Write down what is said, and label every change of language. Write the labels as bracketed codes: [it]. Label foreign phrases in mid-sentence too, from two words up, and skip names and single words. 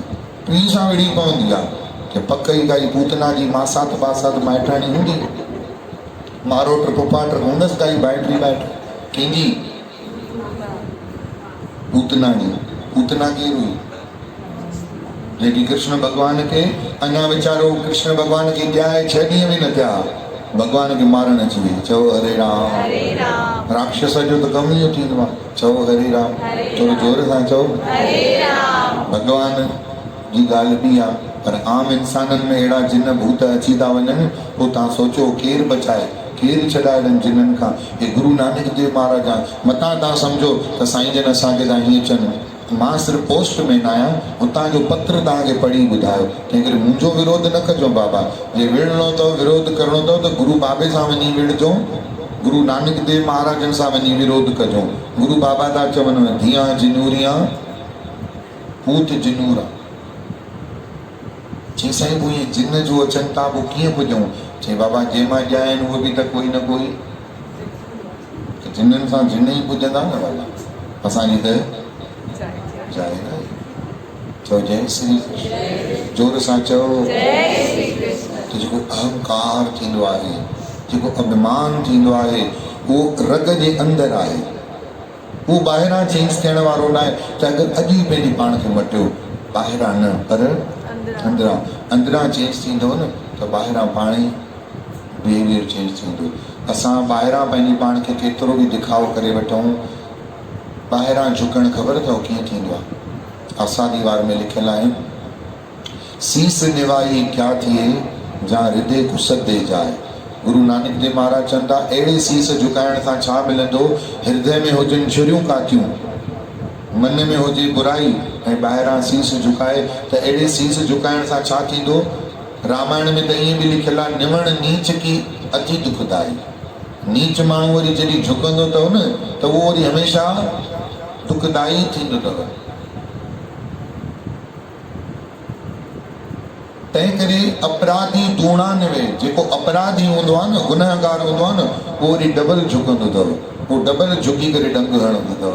[sd] पीउ सां विड़ी पवंदी आहे कि पक ई काई पूतना जी मासात बासात माइटाणी हूंदी, मारोट पुपाट हूंदसि काई बैटरी कंहिंजी? पूतना जी। पूतना केरु हुई? जेकी कृष्ण भॻवान खे अञा वीचारो कृष्ण भॻवान खे ॼाए 6 ॾींहं बि न थिया, भॻवान खे मारण अची वई। चओ हरे राम। राक्षस जो त कमु इहो थींदो आहे, चओ हरे राम। थोरो जोर सां चओ हरे राम। भॻवान जी ॻाल्हि बि आहे, पर आम इंसाननि में अहिड़ा जिन भूत अची था वञनि, पोइ तव्हां सोचो केरु बचाए, केरु छॾाए ॾियनि जिननि खां। हे गुरु नानक देव महाराज आहे। मतां तव्हां सम्झो त साईं जन असांखे तव्हां हीअं चवनि, मां सिर्फ़ु पोस्टमैन आहियां, हुतां जो पत्र तव्हांखे पढ़ी ॿुधायो। तंहिं करे मुंहिंजो विरोध न कजो बाबा। जे विढ़णो अथव, विरोध करिणो अथव त गुरु बाबे सां वञी विढ़जो, गुरु नानक देव महाराजनि सां वञी विरोध कजो। गुरु बाबा था चवनि धीअ जिनूरिया, पूत जिनूर। चई साईं पोइ इहे जिन जो अचनि था, पोइ कीअं पुॼूं? चई बाबा जंहिं मां ॼाया आहिनि उहे बि त कोई न कोई, त जिननि सां जिन ई पुॼंदा न बाबा। असांजी त जाइ न। चओ जय श्री कृष्ण। जोर सां चओ त जेको अहंकार थींदो आहे, जेको अभिमान थींदो आहे, उहो रग जे अंदरि आहे। उहो ॿाहिरां चेंज थियण वारो न आहे। त अगरि अॼु ई पंहिंजे पाण खे मटियो, ॿाहिरां न पर अंदरां चेंज थींदो न, त ॿाहिरां पाण ई [en] behavior change [sd] थींदो। असां ॿाहिरां पंहिंजे पाण खे केतिरो बि दिखावो करे वठूं, ॿाहिरां झुकणु ख़बर अथव कीअं थींदो आहे? आसा दीवार में लिखियलु आहे, [pa] ਸੀਸ ਨਿਵਾਈ ਕਿਆ ਥਿਏ ਜਹਾਂ ਹ੍ਰਿਦੈ ਕੁਸਦੇ ਜਾਏ। [sd] गुरु नानक देव महाराज चवनि था अहिड़े सीस झुकाइण सां छा मिलंदो? हृदय में हुजनि छुरियूं कातियूं, मन में हुजे बुराई, ऐं ॿाहिरां सीस झुकाए त अहिड़े सीस झुकाइण सां छा थींदो? रामायण में त ईअं बि लिखियलु आहे, [hi] निवण नीच की अति दुखदाई। [sd] नीच माण्हू वरी जॾहिं झुकंदो अथव न, त उहो वरी हमेशह दुखदाई थींदो अथव। तंहिं करे अपराधी दूणा न वे, जेको अपराधी हूंदो आहे न, गुनहगार हूंदो आहे न, उहो वरी डबल झुकंदो अथव, उहो डबल झुकी करे डंग हणंदो अथव।